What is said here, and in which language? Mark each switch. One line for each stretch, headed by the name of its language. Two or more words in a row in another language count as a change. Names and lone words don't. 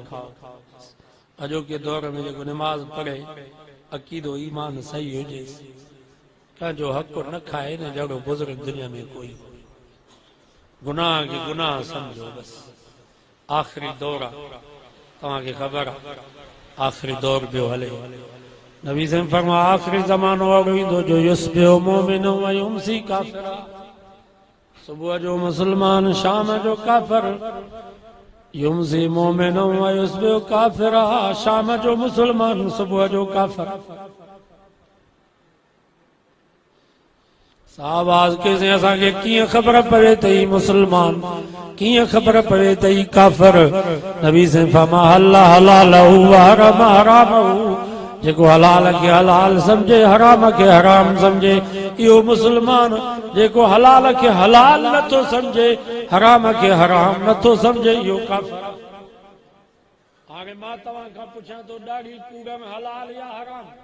Sindhi: अॼोके दौर में जेको नमाज़ पढ़े, अक़ीदो ईमान सही हुजे, कंहिंजो हक़ न खाए, न जहिड़ो बुज़ुर्ग दुनिया में कोई। गुनाह खे गुनाह सम्झो, बसि आख़िरी दौर आहे, तव्हांखे ख़बर आहे आख़िरी दौर पियो हले। नबी से फरमा आख़िरी ज़मानो अहिड़ो ईंदो जो
Arabic: يصبح مؤمنا ويمسي كافرا,
Sindhi: सुबुह जो मुसलमान, शाम जो काफ़िर,
Arabic: يمسي مؤمنا ويصبح كافرا,
Sindhi: शाम जो मुसलमान, सुबुह जो काफ़िर। साहबाज़ के असांखे कीअं ख़बर पवे त ही मुसलमान, कीअं ख़बर पवे त ही काफ़िर? नबी से फरमा
Arabic: أحل حلاله وحرم حرامه,
Sindhi: जेको हलाल खे हलाल समझे, हराम खे हराम समझे, इहो मुसलमान। जेको हलाल खे हलाल नथो समझे, हराम खे हराम नथो समझे, इहो काफ़िर। हाणे मां तव्हां खां पुछां थो, ॾाढ़ी पूरम हलाल या हराम?